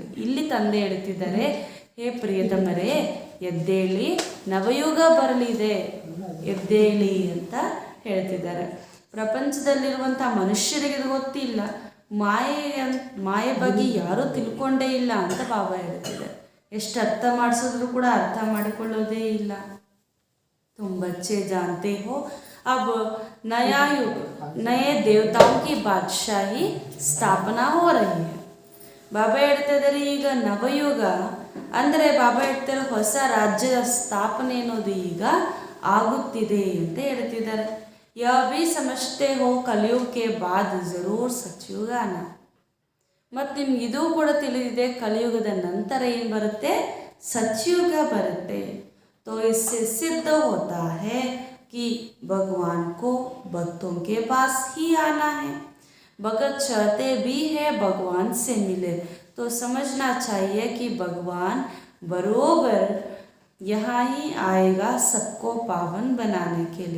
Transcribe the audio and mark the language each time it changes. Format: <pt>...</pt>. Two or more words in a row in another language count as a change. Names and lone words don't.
<kn>ಇಲ್ಲಿ ತಂದೆ ಹೇಳ್ತಿದ್ದಾರೆ, ಹೇ ಪ್ರಿಯತಮರೇ ಎದ್ದೇಳಿ, ನವಯುಗ ಬರಲಿದೆ, ಎದ್ದೇಳಿ ಅಂತ ಹೇಳ್ತಿದ್ದಾರೆ. ಪ್ರಪಂಚದಲ್ಲಿರುವಂಥ ಮನುಷ್ಯರಿಗೆ ಗೊತ್ತಿಲ್ಲ, ಮಾಯೆ ಬಗ್ಗೆ ಯಾರೂ ತಿಳ್ಕೊಂಡೇ ಇಲ್ಲ ಅಂತ ಬಾಬಾ ಹೇಳ್ತಿದ್ದಾರೆ. ಎಷ್ಟು ಅರ್ಥ ಮಾಡಿಸಿದ್ರು ಕೂಡ ಅರ್ಥ ಮಾಡಿಕೊಳ್ಳೋದೇ ಇಲ್ಲ.</kn> <hi>तुम बच्चे जानते हो अब नया युग, नए देवताओं की बादशाही स्थापना हो रही है.</hi> <kn>ಬಾಬಾ ಹೇಳ್ತಾ ಇದ್ದಾರೆ, ಈಗ ನವಯುಗ ಅಂದರೆ ಬಾಬಾ ಹೇಳ್ತಾರೆ ಹೊಸ ರಾಜ್ಯದ ಸ್ಥಾಪನೆ ಅನ್ನೋದು ಈಗ ಆಗುತ್ತಿದೆ ಅಂತ ಹೇಳ್ತಿದ್ದಾರೆ.</kn> <hi>यह भी समझते हो कलियुग के बाद ज़रूर सतयुग आना.</hi> <kn>ಮತ್ತು ನಿಮ್ಗೆ ಇದು ಕೂಡ ತಿಳಿದಿದೆ, ಕಲಿಯುಗದ ನಂತರ ಏನು ಬರುತ್ತೆ? ಸತ್ಯುಗ ಬರುತ್ತೆ.</kn> <hi>तो इससे सिद्ध होता है कि भगवान को भक्तों के पास ही आना है. भगत चाहते भी है भगवान से मिले, तो समझना चाहिए कि भगवान बरोबर यहाँ ही आएगा सबको पावन बनाने के लिए.</hi>